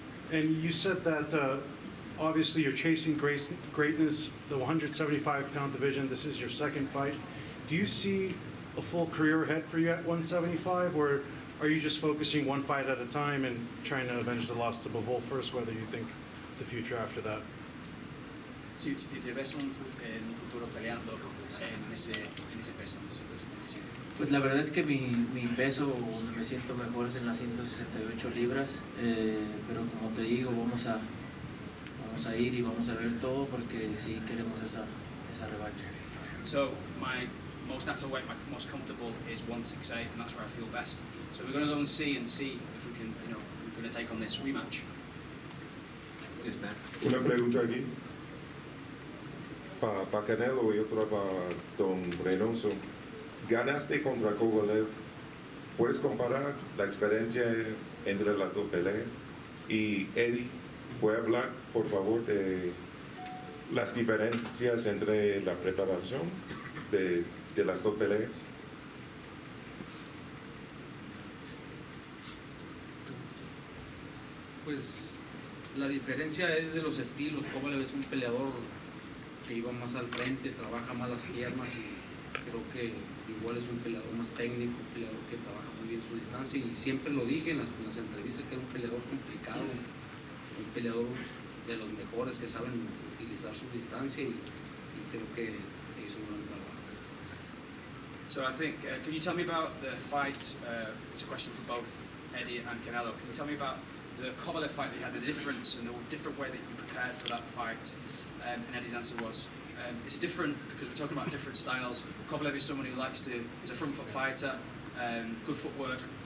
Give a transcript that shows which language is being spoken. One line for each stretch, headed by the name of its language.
English: And you said that obviously you're chasing greatness, the 175-pound division. This is your second fight. Do you see a full career ahead for you at 175, or are you just focusing one fight at a time and trying to avenge the loss to Bivol first, whether you think the future after that?
Spanish: Si te ves en un futuro peleando en ese peso. Pues la verdad es que mi peso donde me siento mejor es en las 168 libras, pero como te digo, vamos a vamos a ir y vamos a ver todo porque sí queremos esa revancha.
English: So my most natural weight, my most comfortable is 168, and that's where I feel best. So we're going to go and see if we can, we're going to take on this rematch.
Spanish: Una pregunta aquí. Para Canelo y otra para Don Reynoso. Ganaste contra Kovalev. ¿Puedes comparar la experiencia entre las dos peleas? Y Eddie, ¿puede hablar, por favor, de las diferencias entre la preparación de las dos peleas? Pues la diferencia es de los estilos. Kovalev es un peleador que iba más al frente, trabaja más las piernas y creo que igual es un peleador más técnico, un peleador que trabaja muy bien su distancia y siempre lo dije en las entrevistas que era un peleador complicado, un peleador de los mejores que saben utilizar su distancia y creo que hizo un buen trabajo.
English: So I think, can you tell me about the fight? It's a question for both Eddie and Canelo. Can you tell me about the Kovalev fight that you had, the difference and the different way that you prepared for that fight? And Eddie's answer was, it's different because we're talking about different styles. Kovalev is someone who he's a front foot fighter, good footwork.